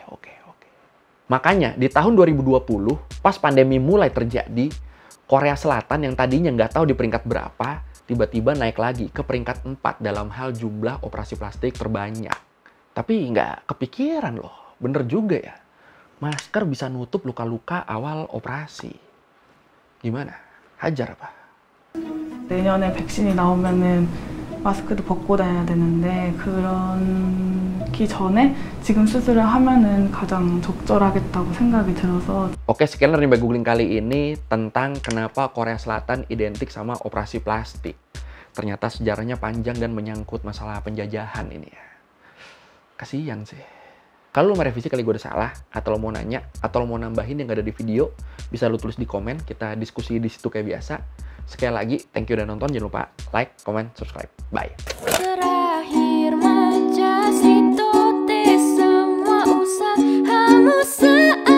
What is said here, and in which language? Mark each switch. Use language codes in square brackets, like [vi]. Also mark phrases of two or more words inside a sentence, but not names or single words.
[id] Makanya di tahun 2020, pas pandemi mulai terjadi, Korea Selatan yang tadinya nggak tahu di peringkat berapa, tiba-tiba naik lagi ke peringkat 4 dalam hal jumlah operasi plastik terbanyak. Tapi nggak kepikiran loh, bener juga ya. Masker bisa nutup luka-luka awal operasi. Gimana? Hajar apa? [ko] 내년에 백신이 나오면은 마스크도 벗고 다녀야 되는데 그런기 전에 지금 수술을 하면은 가장 적절하겠다고 생각이 들어서. [id] Oke, sekian dari Mbak Googling kali ini tentang kenapa Korea Selatan identik sama operasi plastik. Ternyata sejarahnya panjang dan menyangkut masalah penjajahan ini ya. Kasihan sih. Kalau lo mau revisi kali gue udah salah, atau lo mau nanya, atau lo mau nambahin yang gak ada di video, bisa lo tulis di komen, kita diskusi di situ kayak biasa. Sekali lagi, [en] thank you [id] udah nonton. Jangan lupa [en] like, comment, subscribe. [id] Bye. Terakhir majas itu semua usaha